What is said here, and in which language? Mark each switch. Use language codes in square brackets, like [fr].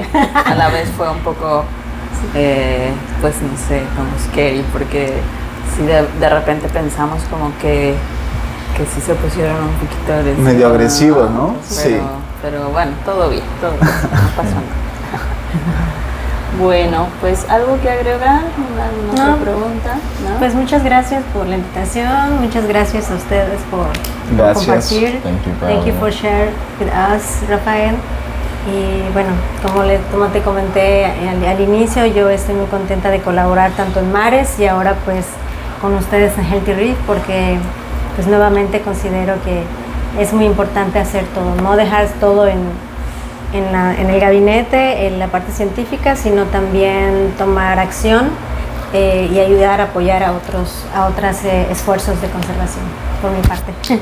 [es] sí, a la vez fue un poco, pues no sé, como scary, porque sí de repente pensamos como que sí se pusieron un poquito medio agresivos, ¿no? Sí. Pero bueno, todo bien, no pasó nada. Bueno, pues algo que agregar, alguna otra pregunta, ¿no? Pues muchas gracias por la invitación, muchas gracias a ustedes por compartir. [en] Thank you for sharing with us, Rafael. [es] Y bueno, como te comenté al inicio, yo estoy muy contenta de colaborar tanto en Mares y ahora pues con ustedes en Healthy Reef, porque pues nuevamente considero que es muy importante hacer todo, no dejar todo en el gabinete, en la parte científica, sino también tomar acción y ayudar a apoyar a otros esfuerzos de conservación, por mi parte.